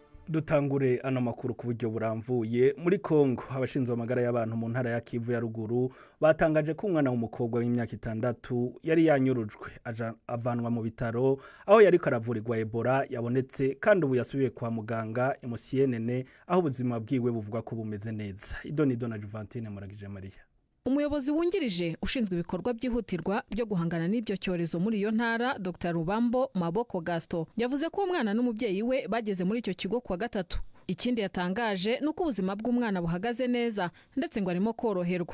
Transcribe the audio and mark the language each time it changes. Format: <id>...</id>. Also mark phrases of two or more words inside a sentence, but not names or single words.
<rn>Dutangure ano makuru ku buryo buramvuye muri Kongo abashinzwe amagara y'abantu mu ntara ya Kivu ya ruguru batangaje ko umwana w'umukobwa w'imyaka 6 yari yanyurujwe avanwa mu bitaro aho yari karavurirwa Ebola yabonetse kandi ubu yasubiye kwa muganga imusiyenene aho ubuzima bwiwe buvuga ko bumeze neza. Idonido na Juvantine Muragije Maria. Umuyobozi wungirije ushinzwe ibikorwa byihutirwa byo guhangana n'ibyo cyorezo muri iyo ntara Dr. Rubambo Maboko Gaston yavuze ko umwana n'umubyeyi we bageze muri icyo kigo kwa gatatu. Ikindi yatangaje nuko ubuzima bw'umwana buhagaze neza ndetse ngo arimo koroherwa.</rn>